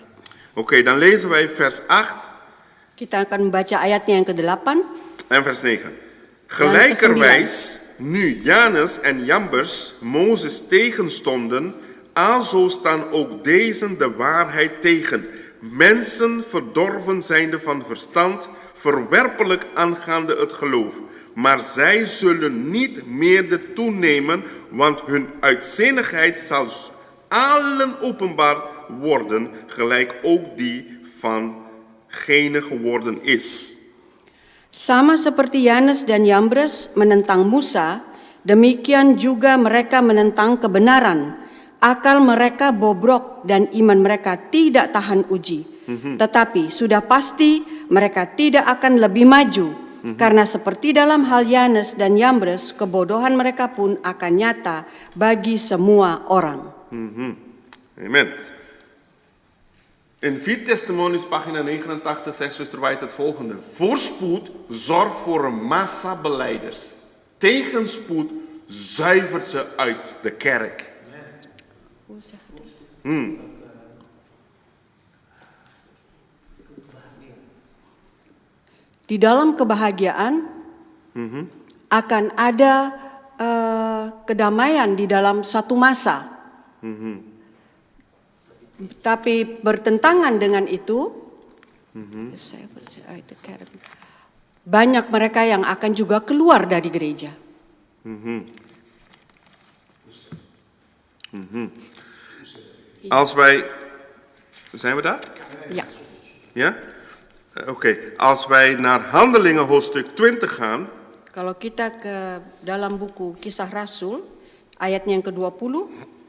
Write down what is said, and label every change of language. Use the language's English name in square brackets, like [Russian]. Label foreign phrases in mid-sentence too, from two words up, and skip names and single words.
[Dutch] Oké, dan lezen wij vers 8 [Indonesian] kita akan membaca ayatnya yang ke-8. [Dutch] en vers 9. Gelijkerwijs, nu Jannes en Jambres Mozes tegenstonden, alzo staan ook deze de waarheid tegen. Mensen verdorven zijnde van verstand, verwerpelijk aangaande het geloof. Maar zij zullen niet meer toenemen, want hun uitzinnigheid zal allen openbaar worden, gelijk ook die van gene geworden is. [Indonesian] Sama seperti Yanes dan Yambres menentang Musa, demikian juga mereka menentang kebenaran. Akal mereka bobrok dan iman mereka tidak tahan uji. Tetapi sudah pasti mereka tidak akan lebih maju. Karena seperti dalam hal Yanes dan Yambres, kebodohan mereka pun akan nyata bagi semua orang. Amen. [Dutch] In 4 Testimonies, pagina 89, zegt zuster White het volgende. Voorspoed zorgt voor een massa belijders. Tegenspoed zuivert ze uit de kerk. [Indonesian] Di dalam kebahagiaan akan ada kedamaian di dalam satu masa. Tapi bertentangan dengan itu, banyak mereka yang akan juga keluar dari gereja. [Dutch] Als wij, zijn we daar? [Indonesian] Ya. [Dutch] Ja? Oké, als wij naar Handelingen hoofdstuk 20 gaan, [Indonesian] Kalau kita ke dalam buku Kisah Rasul, ayatnya yang ke-20,